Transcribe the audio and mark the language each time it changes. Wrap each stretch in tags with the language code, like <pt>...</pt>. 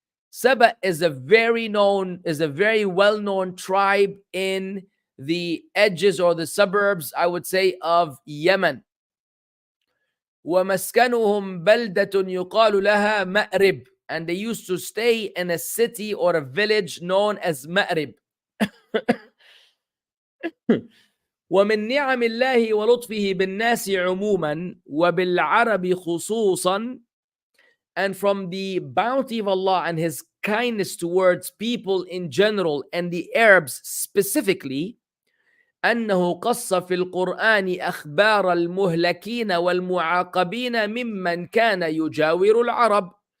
<en>Saba is a very well-known tribe in the edges or the suburbs, I would say, of Yemen.</en> <ar>وَمَسْكَنُهُمْ بَلْدَةٌ يُقَالُ لَهَا مَأْرِبْ.</ar> <en>And they used to stay in a city or a village known as Ma'rib.</en> <ar>ومن نعم الله ولطفه بالناس عموما وبالعرب خصوصا.</ar> <en>And from the bounty of Allah and His kindness towards people in general and the Arabs specifically,</en> <ar>أنه قص في القرآن أخبار المهلكين والمعاقبين ممن كان يجاور العرب.</ar>